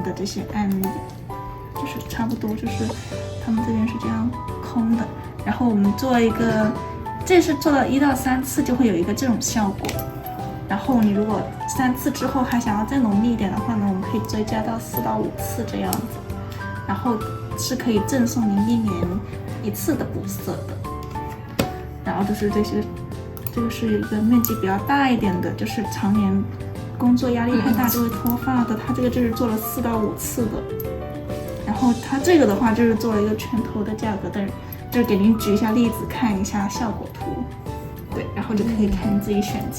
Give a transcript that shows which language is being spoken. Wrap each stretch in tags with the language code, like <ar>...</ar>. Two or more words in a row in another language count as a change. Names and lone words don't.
<zh>的這些案例，就是差不多就是他們這邊是這樣空的，然後我們做一個，這是做了1到3次就會有一個這種效果，然後你如果3次之後還想要再濃密一點的話呢，我們可以追加到4到5次這樣子，然後是可以贈送您1年1次的補色的，然後就是這些这个是一个面积比较大一点的，就是常年工作压力太大就会脱发的，它这个就是做了4到5次的。然后它这个的话就是做了一个全头的价格，但是就是给您举一下例子，看一下效果图，对，然后就可以看你自己选择。</zh>